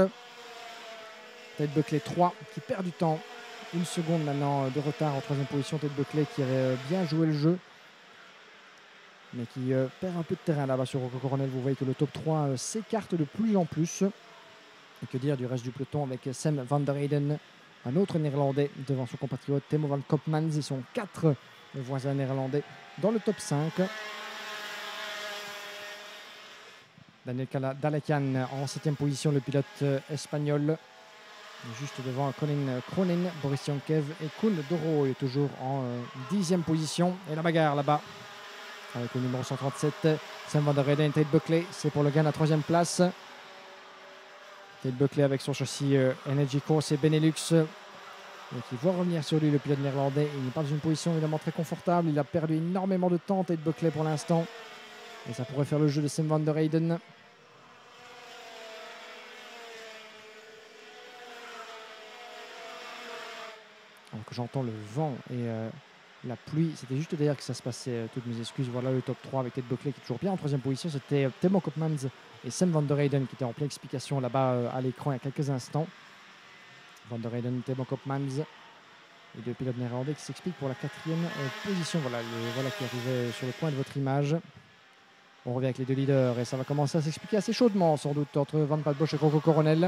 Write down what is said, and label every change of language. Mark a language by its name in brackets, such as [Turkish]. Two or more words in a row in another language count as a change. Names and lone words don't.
[French] Ted Buckley 3 qui perd du temps. Une seconde maintenant de retard en troisième position. Ted Buckley qui avait bien joué le jeu, mais qui perd un peu de terrain là-bas sur Rocco Coronel. Vous voyez que le top 3 s'écarte de plus en plus. Et que dire du reste du peloton avec Sam van der Heyden, un autre néerlandais devant son compatriote Timo van Koopmans. Ils sont 4 voisins néerlandais dans le top 5. Daniel Dalakian en 7e position, le pilote espagnol. Juste devant Colin Cronin, Boris Yankev et Koen Doro est toujours en 10e position. Et la bagarre là-bas avec le numéro 137, Sam van der Heyden et Ted Buckley. C'est pour le gain à la 3e place. Ted Buckley avec son châssis Energy Course et Benelux. Donc il voit revenir sur lui le pilote néerlandais. Il n'est pas dans une position évidemment très confortable. Il a perdu énormément de temps, Ted Buckley, pour l'instant. Et ça pourrait faire le jeu de Sam van der Heyden. Alors que j'entends le vent et la pluie, c'était juste derrière que ça se passait, toutes mes excuses. Voilà le top 3 avec Ted Buckley qui est toujours bien en 3e position. C'était Timo Koopmans et Sam van der Heyden qui étaient en pleine explication là-bas à l'écran il y a quelques instants. Van der Heyden, Timo Koopmans, les deux pilotes néerlandais qui s'expliquent pour la 4e position. Voilà qui arrivait sur le coin de votre image. On revient avec les deux leaders et ça va commencer à s'expliquer assez chaudement sans doute entre Van Pat Bosch et Rocco Coronel.